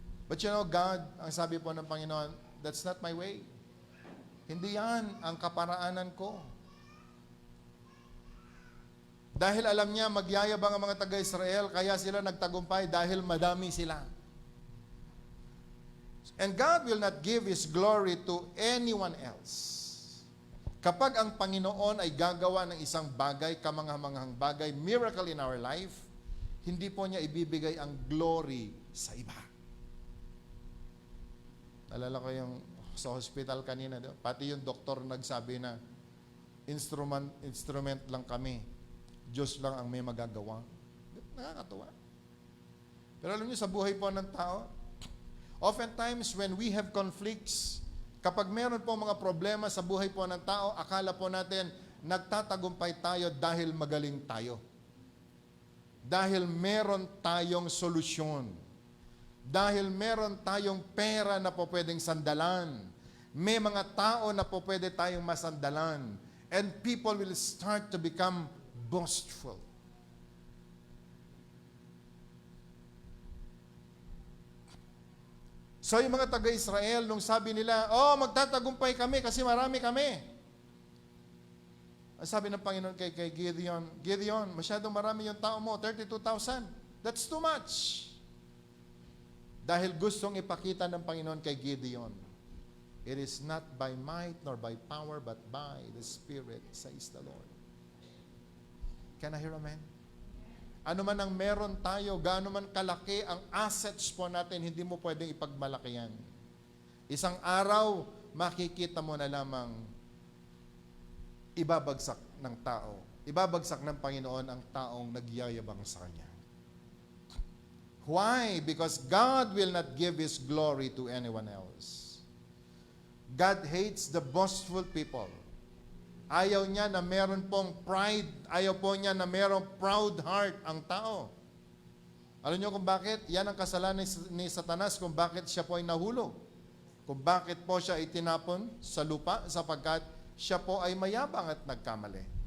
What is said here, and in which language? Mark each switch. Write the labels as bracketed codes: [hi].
[en] But you know, God, [tl] ang sabi po ng Panginoon, [en] that's not my way. [tl] Hindi yan ang kaparaanan ko. Dahil alam niya, magyayabang ang mga taga-Israel, kaya sila nagtagumpay dahil madami sila. [en] And God will not give His glory to anyone else. [tl] Kapag ang Panginoon ay gagawa ng isang bagay, kamanghang-manghang bagay, [en] miracle in our life, [tl] hindi po niya ibibigay ang glory sa iba. Nalala ko yung sa hospital kanina, pati yung doktor nagsabi na instrument lang kami. Diyos lang ang may magagawa. Nakakatuwa. Pero alam niyo, sa buhay po ng tao, [en] oftentimes when we have conflicts, [tl] kapag meron po mga problema sa buhay po ng tao, akala po natin nagtatagumpay tayo dahil magaling tayo. Dahil meron tayong solusyon. Dahil meron tayong pera na po pwedeng sandalan. May mga tao na po pwede tayong masandalan. [en] And people will start to become boastful. [tl] So yung mga taga-Israel, nung sabi nila, magtatagumpay kami kasi marami kami. Ang sabi ng Panginoon kay Gideon, Gideon, masyadong marami yung tao mo, 32,000. [en] That's too much. [tl] Dahil gustong ipakita ng Panginoon kay Gideon, [en] it is not by might nor by power, but by the Spirit, says the Lord. Can I hear amen? [tl] Ano man ang meron tayo, gaano man kalaki ang assets po natin, hindi mo pwedeng ipagmalaki yan. Isang araw, makikita mo na lamang ibabagsak ng tao. Ibabagsak ng Panginoon ang taong nagyayabang sa Kanya. [en] Why? Because God will not give His glory to anyone else. God hates the boastful people. [tl] Ayaw niya na meron pong pride. Ayaw po niya na merong proud heart ang tao. Alam niyo kung bakit? Yan ang kasalanan ni Satanas kung bakit siya po ay nahulog. Kung bakit po siya itinapon sa lupa sapagkat siya po ay mayabang at nagkamali.